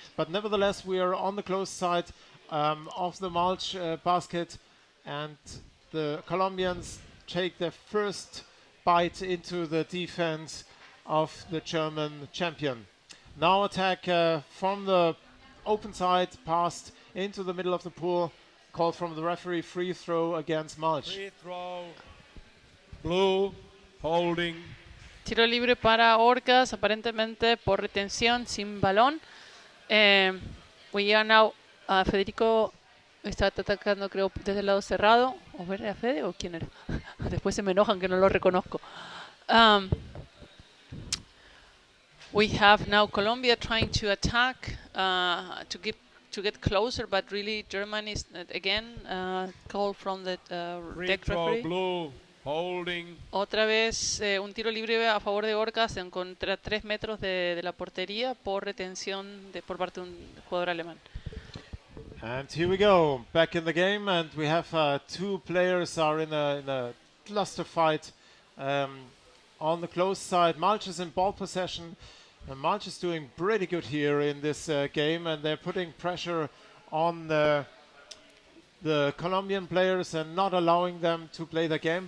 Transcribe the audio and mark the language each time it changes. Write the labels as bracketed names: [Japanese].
[English] But nevertheless, we are on the close side of the Malsch basket, and the Colombians take their first bite into the defense of the German champion. Now attack from the open side, passed into the middle of the pool, called from the referee, free throw against Malsch. Free throw. Blue. Holding. [Spanish] Tiro libre para Orcas, aparentemente por retención sin balón. [English] We are now, [Spanish] Federico está atacando, creo, desde el lado cerrado. ¿O era Fede o quién era? Después se me enojan que no lo reconozco. [English] We have now Colombia trying to attack, to get closer, but really Germany is again called from the deck referee. Blue. Holding. [Spanish] Otra vez un tiro libre a favor de Orcas en contra 3 metros de la portería por retención por parte de un jugador alemán. [English] And here we go, back in the game, and we have two players are in a cluster fight on the close side. Malsch is in ball possession, and Malsch is doing pretty good here in this game, and they're putting pressure on the Colombian players and not allowing them to play the game.